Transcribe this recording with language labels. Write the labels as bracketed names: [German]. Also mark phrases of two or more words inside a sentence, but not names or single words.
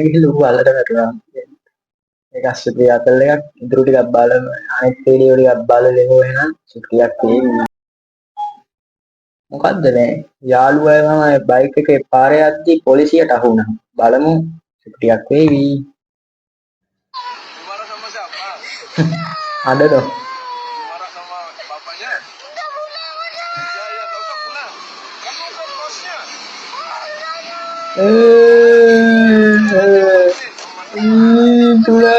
[Sinhala] ගිහලා ඌ අල්ලට වැටුණා ඒක සුපිරි ආතල් එකක් ඉතුරු ටිකක් බලමු අනිත් වීඩියෝ ටිකක් බලලෙමු එහෙනම් සුපිරියක් තියෙන්නේ මොකද්ද මේ යාළුවා මම බයික් එකේ පාරේ යද්දි පොලිසියට අහු වුණා බලමු සුපිරියක් වේවි [Indonesian] ada dong marah sama bapaknya kau kan pulang kamu kan bosnya itulah ini